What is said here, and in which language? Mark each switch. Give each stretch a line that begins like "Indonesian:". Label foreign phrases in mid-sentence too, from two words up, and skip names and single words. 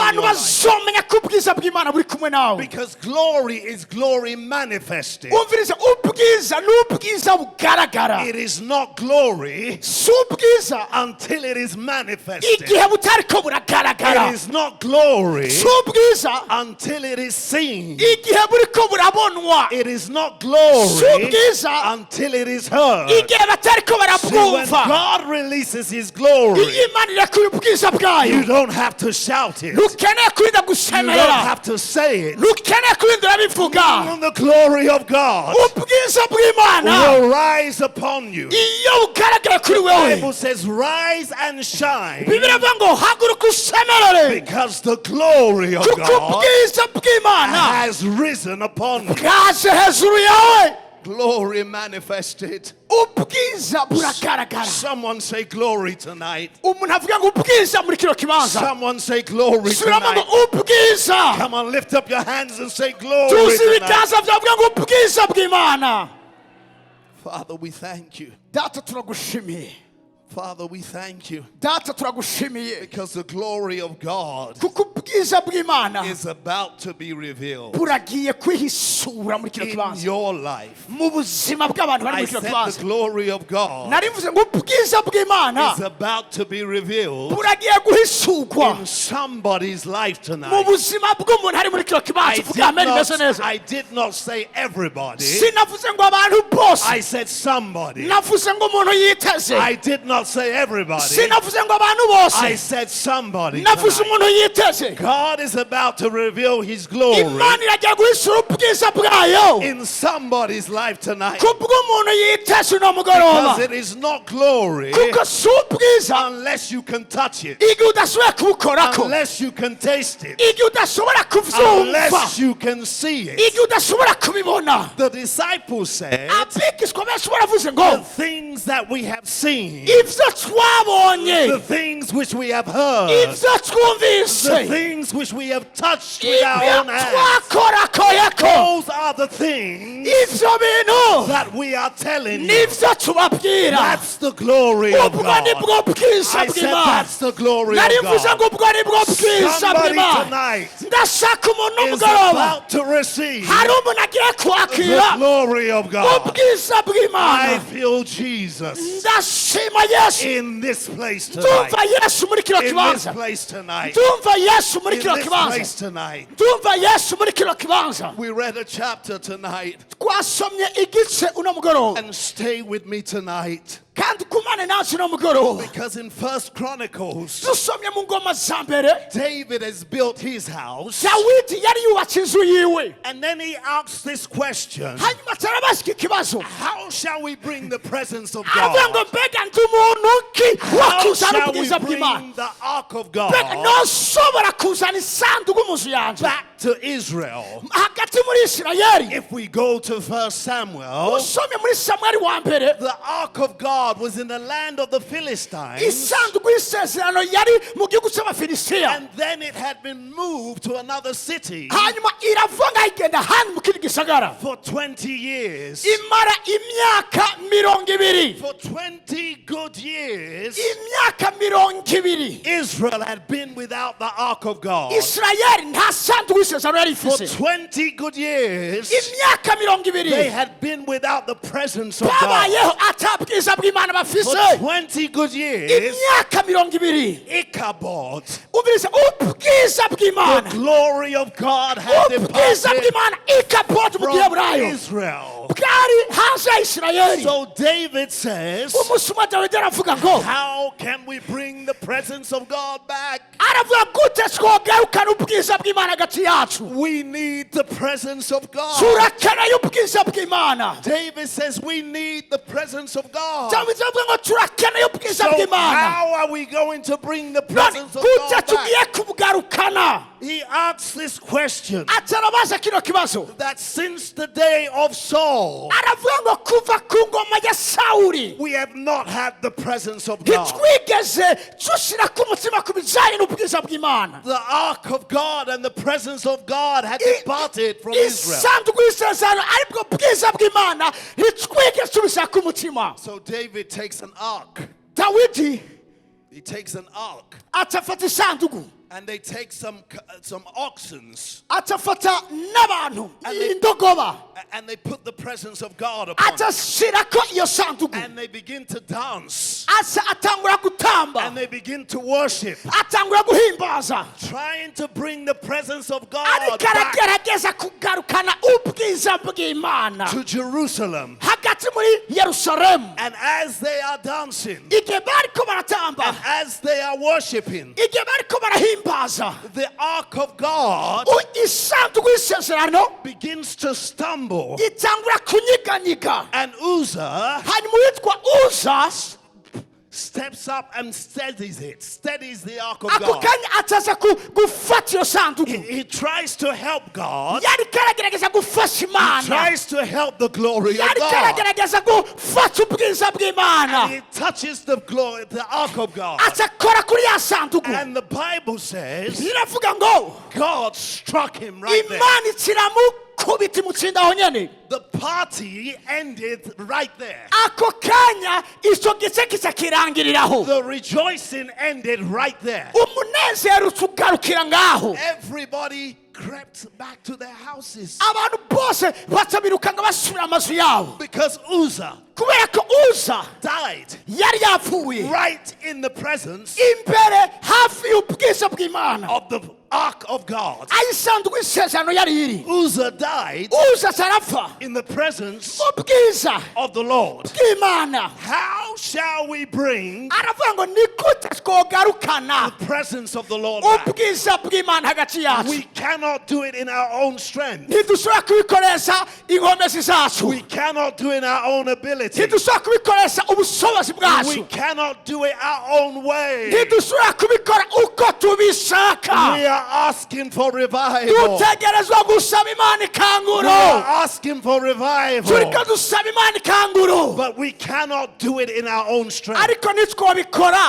Rundi: abantu
English: your life.
Rundi: bazomenya ko ubwiza bw'Imana buri kumwe nawe.
English: Because glory is glory manifested.
Rundi: umvirize ubwiza n'ubwiza bugaragara
English: It is not glory
Rundi: si ubwiza
English: until it is manifested.
Rundi: igihe butariko buragaragara
English: It is not glory
Rundi: si ubwiza
English: until it is seen.
Rundi: igihe buriko burabonwa
English: It is not
Rundi: si
English: glory
Rundi: ubwiza
English: until it is heard.
Rundi: igihe batariko
English: See, when
Rundi: barabwumva.
English: God releases his glory,
Rundi: iyo Imana irekuye ubwiza bwayo
English: you don't have to shout it.
Rundi: ntukeneye kurinda
English: You don't
Rundi: gusemerera
English: have to say it.
Rundi: ntukeneye kurinda urabivuga.
English: When the glory of God
Rundi: ubwiza bw'Imana
English: will rise upon you.
Rundi: iyo bugaragaye kuri
English: The
Rundi: wewe
English: Bible says, rise and shine,
Rundi: Bibiliya ivuga ngo haguruka usemerere
English: because the glory of
Rundi: kuko
English: God
Rundi: ubwiza bw'Imana
English: has risen upon you.
Rundi: bwaje hejuru yawe.
English: Glory manifested.
Rundi: ubwiza buragaragara.
English: Someone say glory tonight.
Rundi: umuntu avuga ngo ubwiza muri kino kibanza
English: Someone say glory
Rundi: subiramo ngo
English: tonight.
Rundi: ubwiza.
English: Come on, lift up your hands and say glory
Rundi: tuzi
English: tonight.
Rundi: ibiganza byavuga ngo ubwiza bw'Imana.
English: Father, we thank you.
Rundi: data turagushimiye.
English: Father, we thank you
Rundi: data turagushimiye
English: because the glory of God
Rundi: kuko ubwiza bw'Imana
English: is about to be revealed
Rundi: buragiye kwihisura muri kino
English: in
Rundi: kibanza
English: your life.
Rundi: mu buzima bw'abantu bari
English: I
Rundi: muri kino
English: said
Rundi: kibanza.
English: the glory of God
Rundi: nari mvuze ngo ubwiza bw'Imana
English: is about to be revealed
Rundi: buragiye guhisugwa
English: in somebody's life
Rundi: mu
English: tonight.
Rundi: buzima bw'umuntu ari muri kino kibanza. uvuga amen imeze neza.
English: I did not say everybody.
Rundi: sinavuze ngo abantu bose
English: I said somebody.
Rundi: navuze ngo umuntu yiteze.
English: I did not not say everybody.
Rundi: sinavuze ngo abantu bose,
English: I said somebody
Rundi: navuze
English: tonight.
Rundi: umuntu yiteze.
English: God is about to reveal his glory
Rundi: Imana iragiye guhishura ubwiza bwayo
English: in somebody's life tonight.
Rundi: kubw'umuntu yiteze uno mugoroba,
English: Because it is not glory
Rundi: kuko si ubwiza
English: unless you can touch it,
Rundi: igihe udashoboye kubukorako,
English: unless you can taste it,
Rundi: igihe udashobora kuvyumva,
English: unless you can see it.
Rundi: igihe udashobora kubibona.
English: The disciples said,
Rundi: Abigishwa benshi baravuze
English: the
Rundi: ngo
English: things that we have seen,
Rundi: ivyo twabonye,
English: the things which we have heard,
Rundi: ivyo
English: the
Rundi: twumvise,
English: things which we have touched with our
Rundi: ibyo
English: own hands,
Rundi: twakorakoyeko,
English: those are the things
Rundi: ivyo bintu
English: that we are telling you.
Rundi: nivyo tubabwira.
English: That's the glory of
Rundi: Ubwo
English: God.
Rundi: nibwo bwiza
English: I said
Rundi: bw'Imana.
English: that's the glory of
Rundi: Narivuze
English: God.
Rundi: ngo ubwo nibwo bwiza
English: Somebody
Rundi: bw'Imana.
English: tonight
Rundi: Ndashaka umuntu
English: is
Rundi: umugoroba,
English: about to receive
Rundi: hari umuntu agiye
English: the
Rundi: kwakira
English: glory of God.
Rundi: ubwiza
English: I
Rundi: bw'Imana.
English: feel Jesus
Rundi: Ndashima Yesu.
English: in this place tonight.
Rundi: Ndumva Yesu muri kino
English: In this
Rundi: kibanza.
English: place tonight.
Rundi: Ndumva Yesu muri
English: In
Rundi: kino
English: this
Rundi: kibanza.
English: place tonight.
Rundi: Ndumva Yesu muri kino kibanza.
English: We read a chapter tonight,
Rundi: Twasomye igice uno mugoroba,
English: and stay with me tonight,
Rundi: kandi kumane nacu uno mugoroba.
English: because in First Chronicles,
Rundi: Dusomye mu ngoma za mbere,
English: David has built his house,
Rundi: Dawidi yari yubatse inzu yiwe,
English: and then he asks this question:
Rundi: hanyuma tarabaza iki kibazo,
English: how shall we bring the presence of
Rundi: avuga ngo
English: God?
Rundi: mbega ndi umuntu ki
English: How
Rundi: wakuzana
English: shall we
Rundi: ubwiza bw'Imana?
English: bring the ark of
Rundi: Mbega
English: God
Rundi: noshobora kuzana isanduku mu nzu yanjye
English: back to Israel?
Rundi: hagati muri Isirayeli?
English: If we go to 1 Samuel,
Rundi: Usomye muri Samweli wa mbere,
English: the ark of God was in the land of the Philistines,
Rundi: isanduku y'isezerano yari mu gihugu cy'Abafilisitiya,
English: and then it had been moved to another city
Rundi: hanyuma iravanga igenda hano mu kindi gisagara,
English: for 20 years.
Rundi: imara imyaka 200.
English: For 20 good years,
Rundi: Imyaka 200
English: Israel had been without the ark of God.
Rundi: Isirayeli nta sanduku y'isezerano yari
English: For
Rundi: ifise.
English: 20 good years,
Rundi: Imyaka
English: they
Rundi: 200
English: had been without the presence of God.
Rundi: babayeho atabwiza bw'Imana
English: For
Rundi: bafise.
English: 20 good years,
Rundi: Imyaka 200
English: Ichabod,
Rundi: ubiriza ubwiza
English: the
Rundi: bw'Imana,
English: glory of God, had
Rundi: ubwiza
English: departed
Rundi: bw'Imana ikapota mu
English: from
Rundi: giheburayo
English: Israel.
Rundi: bwari hanze ya Isirayeli.
English: So David says,
Rundi: Umunsi umwe Dawidi aravuga ngo,
English: how can we bring the presence of God back?
Rundi: aravuga gute twogarukana ubwiza bw'Imana hagati yacu?
English: We need the presence of God.
Rundi: Turakeneye ubwiza bw'Imana.
English: David says we need the presence of God.
Rundi: Dawidi aravuga ngo turakeneye ubwiza
English: So
Rundi: bw'Imana.
English: how are we going to bring the
Rundi: None
English: presence of
Rundi: gute
English: God back?
Rundi: tugiye kubugarukana?
English: He asks this question
Rundi: Atarabaza kino kibazo,
English: that since the day of Saul,
Rundi: aravuga ngo kuva ku ngoma ya Sawuli
English: we have not had the presence of God.
Rundi: ntitwigeze dushira ku mutima ku bijanye n'ubwiza bw'Imana.
English: The ark of God and the presence of God had departed from Israel.
Rundi: Isanduku y'isezerano aribwo bwiza bw'Imana ntitwigeze tubishyira ku mutima.
English: So David takes an ark.
Rundi: Dawidi
English: He takes an ark,
Rundi: atafata isanduku,
English: and they take some oxens,
Rundi: atafata n'abantu indogoba,
English: and they put the presence of God upon it.
Rundi: atashirako iyo sanduku,
English: And they begin to dance,
Rundi: asa atangura gutamba,
English: and they begin to worship,
Rundi: atangura guhimbaza,
English: trying to bring the presence of God
Rundi: ariko
English: back
Rundi: aragerageza kugarukana ubwiza bw'Imana
English: to Jerusalem.
Rundi: hagati muri Yerusalemu.
English: And as they are dancing,
Rundi: Igihe bariko
English: and
Rundi: baratamba,
English: as they are worshiping,
Rundi: igihe bariko barahimbaza,
English: the ark of God
Rundi: isanduku y'isezerano
English: begins to stumble,
Rundi: itangura kunyiganyiga,
English: and Uzzah
Rundi: hanyuma uwitwa Uza
English: steps up and steadies the ark of
Rundi: ako
English: God.
Rundi: kanya ataza gufata iyo sanduku.
English: He tries to help God.
Rundi: Yari karagerageza gufasha
English: He
Rundi: Imana,
English: tries to help the glory of
Rundi: yari
English: God.
Rundi: karagerageza gufata ubwiza bw'Imana,
English: He touches the ark of God.
Rundi: atakora kuri ya sanduku.
English: And the Bible says
Rundi: Iravuga ngo
English: God struck him right there.
Rundi: Imana ikiramukubita imutsinda aho nyene.
English: The party ended right there.
Rundi: Ako kanya ico gice kica kirangiriraho,
English: The rejoicing ended right there.
Rundi: umunezero ugarukira ngaho.
English: Everybody crept back to their houses.
Rundi: abantu bose baca birukanga basubira amazu yabo
English: Because Uzzah
Rundi: kubera ko Uza
English: died
Rundi: yari yapfuye
English: right in the presence
Rundi: imbere hafi y'ubwiza bw'Imana
English: of the ark of God.
Rundi: aho isanduku y'isezerano yari iri.
English: Uzzah died
Rundi: Uza arapfa
English: in the presence
Rundi: mu bwiza
English: of the Lord.
Rundi: bw'Imana.
English: How shall we bring
Rundi: aravuga ngo ni gute twogarukana
English: the presence of the Lord back?
Rundi: ubwiza bw'Imana hagati yacu?
English: We cannot do it in our own strength.
Rundi: Ntidushobora kubikoresha inkomezi zacu,
English: We cannot do it in our own ability.
Rundi: ntidushobora kubikoresha ubushobozi
English: We
Rundi: bwacu,
English: cannot do it our own way.
Rundi: ntidushobora kubikora uko tubishaka.
English: We are asking for revival.
Rundi: dutegerezwa gusaba Imana
English: We
Rundi: ikanguro,
English: are asking for revival.
Rundi: turiko dusaba Imana ikanguro,
English: But we cannot do it in our own strength.
Rundi: ariko ntitwabikora